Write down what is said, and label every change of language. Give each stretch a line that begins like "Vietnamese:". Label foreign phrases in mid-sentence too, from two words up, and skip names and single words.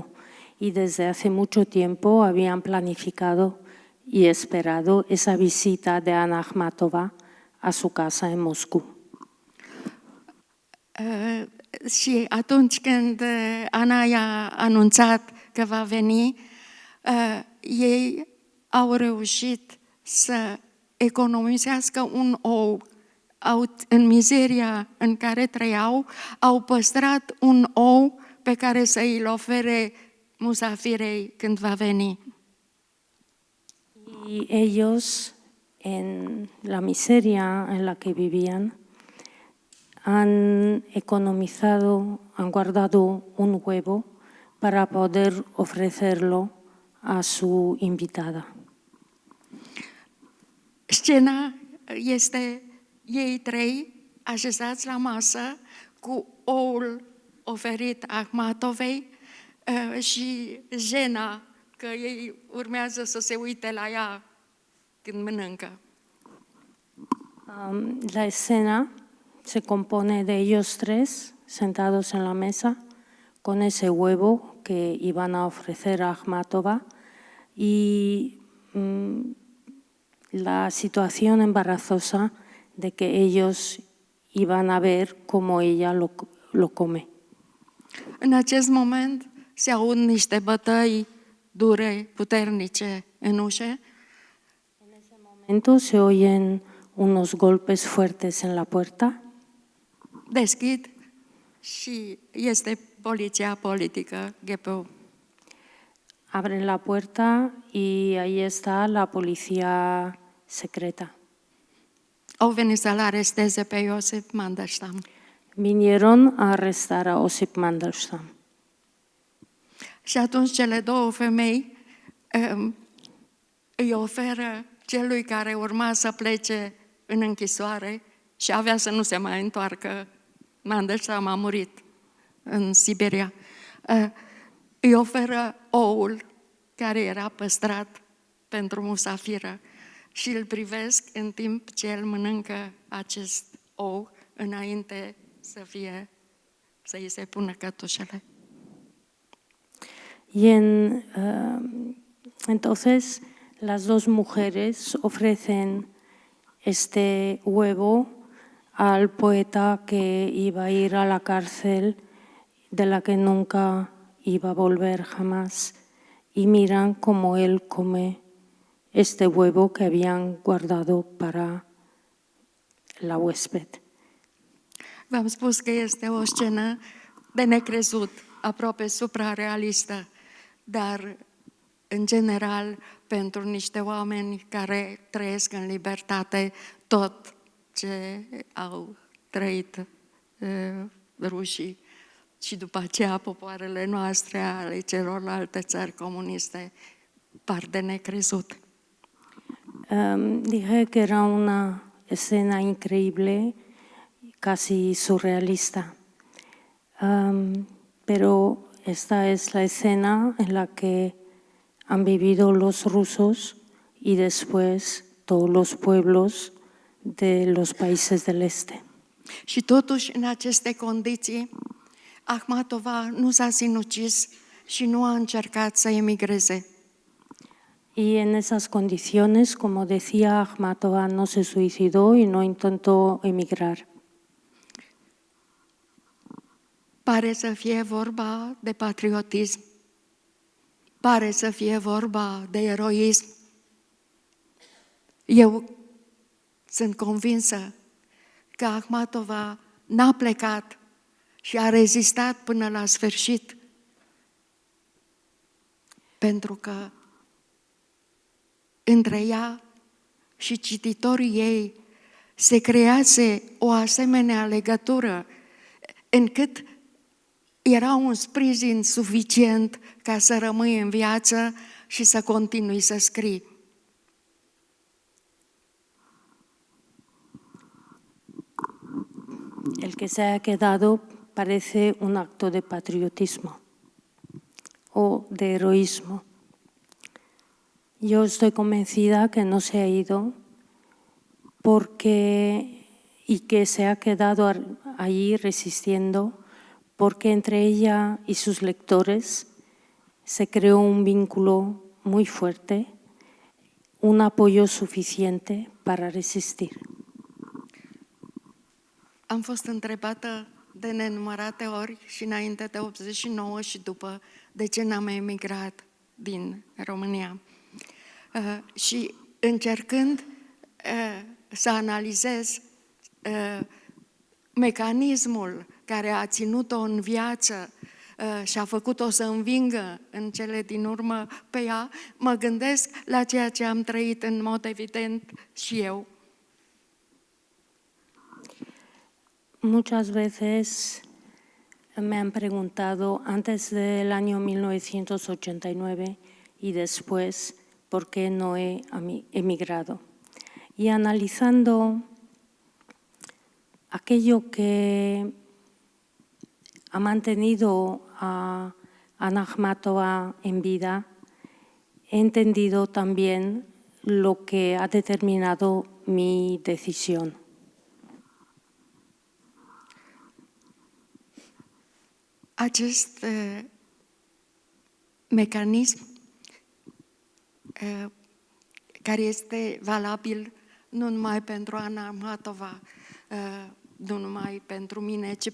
Spanish: Y desde hace mucho tiempo habían planificado y esperado esa visita de Ana Akhmatova a su casa en Moscú.
Romanian: Și atunci când Ana i-a anunțat că va veni, ei au reușit să economisească un ou. În mizeria în care trăiau, au păstrat un ou pe care să îl ofere musafirei când va veni.
Spanish: Y ellos, en la miseria en la que vivían, han economizado, han guardado un huevo para poder ofrecerlo a su invitada.
Romanian: Scena este ei trei așezați la masă cu oul oferit Akhmatovei și Jena că ei urmează să se uite la ea când mănâncă.
Spanish: La escena se compone de ellos tres sentados en la mesa con ese huevo que iban a ofrecer a Akhmatova y la situación embarazosa de que ellos iban a ver cómo ella lo come.
Romanian: În acest moment se aud niște bătăi dure, puternice în ușe.
Spanish: En ese momento se oyen unos golpes fuertes en la puerta.
Romanian: Deschid și este poliția politică, GPU.
Spanish: Abren la puerta y ahí está la policía secreta.
Romanian: Au venit să-l aresteze pe Iosif Mandelstam.
Spanish: Vinieron a arrestar a Osip Mandelstam.
Romanian: Și atunci cele două femei îi oferă celui care urma să plece în închisoare și avea să nu se mai întoarcă. Mandelstam a murit în Siberia. Îi oferă oul care era păstrat pentru musafiră și îl privesc în timp ce el mănâncă acest ou înainte să-i se pună cătușele.
Spanish: Y entonces las dos mujeres ofrecen este huevo al poeta que iba a ir a la cárcel, de la que nunca iba a volver jamás, y miran cómo él come este huevo que habían guardado para la huésped.
Romanian: V-am spus că este o scenă de necrezut, aproape suprarealistă, dar, în general, pentru niște oameni care trăiesc în libertate tot ce au trăit rușii și după aceea popoarele noastre ale celorlalte țări comuniste par de necrezut.
Spanish: Dije que era una escena increíble, casi surrealista, pero esta es la escena en la que han vivido los rusos y después todos los pueblos de los países del este.
Romanian: Și totuși, în aceste condiții, Akhmatova nu s-a sinucis și nu a încercat să emigreze.
Spanish: Y en esas condiciones, como decía, Akhmatova no se suicidó y no intentó emigrar.
Romanian: Pare să fie vorba de patriotism, pare să fie vorba de eroism. Eu sunt convinsă că Akhmatova n-a plecat și a rezistat până la sfârșit, pentru că între ea și cititorii ei se crease o asemenea legătură încât era un sprijin suficient ca să rămâi în viață și să continui să scrii.
Spanish: El que se haya quedado parece un acto de patriotismo o de heroísmo. Yo estoy convencida que no se ha ido y que se ha quedado allí resistiendo, porque entre ella y sus lectores se creó un vínculo muy fuerte, un apoyo suficiente para resistir.
Romanian: Am fost întrebată de nenumărate ori și înainte de 89 și după de ce n-am emigrat din România. Și încercând să analizez mecanismul care a ținut-o în viață și a făcut-o să învingă în cele din urmă pe ea, mă gândesc la ceea ce am trăit în mod evident și eu.
Spanish: Muchas veces me han preguntado antes del año 1989 y después por qué no he emigrado. Y analizando aquello que ha mantenido a Ana Akhmatova en vida, he entendido también lo que ha determinado mi decisión.
Romanian: Acest mecanism care este valabil nu numai pentru Ana Akhmatova, nu numai pentru mine, ci